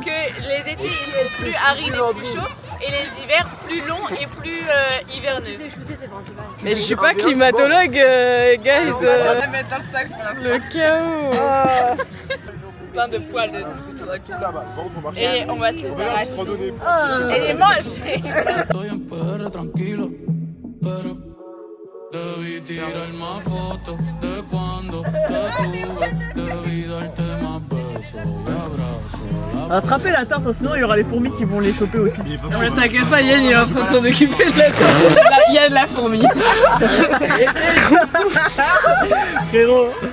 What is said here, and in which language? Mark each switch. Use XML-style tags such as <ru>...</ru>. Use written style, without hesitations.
<fr>que les étés ils seront plus arides et plus chauds et les hivers plus longs et plus hiverneux? Mais je suis pas climatologue, guys. On va mettre dans le sac pour la Le chaos. plein de poils de et on va te les arracher. Et les manger.</fr> <es>Estoy en PR tranquilo, pero debí tirar más fotos de cuando te tuve. Debí darte más besos y abrazos.</es> <fr>Rattrapez la tarte, sinon il y aura les fourmis qui vont les choper aussi. Non mais t'inquiète pas, Yann il est en train de s'en occuper de la tarte. Il y a de la fourmi. Frérot.</fr>